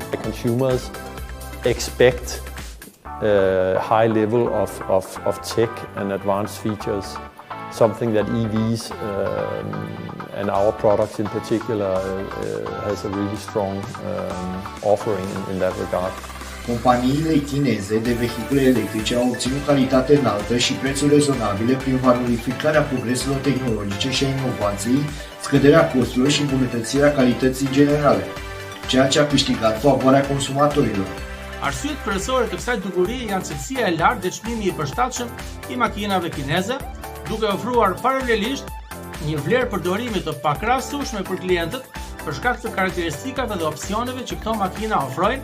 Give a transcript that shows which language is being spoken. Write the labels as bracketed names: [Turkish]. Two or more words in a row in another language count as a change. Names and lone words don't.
[English] The consumers expect a high level of tech and advanced features, something that EVs and our products in particular has a really strong offering in that regard. [Romanian] Companiile chineze de vehicule electrice au obținut calitate înaltă și prețuri rezonabile prin valorificarea progreselor tehnologice și a inovației, scăderea costurilor și îmbunătățirea calității generale, ceea ce a câștigat favoarea consumatorilor. [Albanian] Arsyet kryesore të kësaj dukurie janë cilësia e lartë dhe çmimi i përshtatshëm i makinave kineze, duke ofruar paralelisht një vlerë përdorimi të pakrahasueshme për klientët për shkak të karakteristikave dhe opsioneve që këto makina ofrojnë.